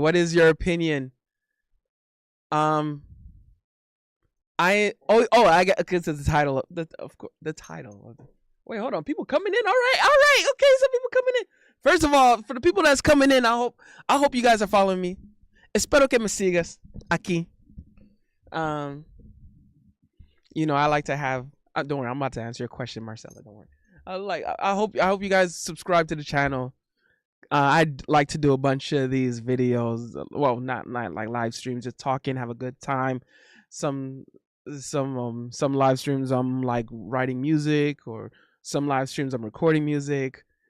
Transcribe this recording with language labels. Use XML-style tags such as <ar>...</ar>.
<en>What is your opinion? I got because the title the title. Wait, hold on. People coming in. All right. Okay, some people coming in. First of all, for the people that's coming in, I hope you guys are following me.</en> <es>Espero que me sigas aquí.</es> <en>You know, I like to have. Don't worry, I'm about to answer your question, Marcella. Don't worry. I hope you guys subscribe to the channel. I'd like to do a bunch of these videos. Well, not like live streams, just talking, have a good time. Some live streams I'm like writing music, or some live streams I'm recording music.</en>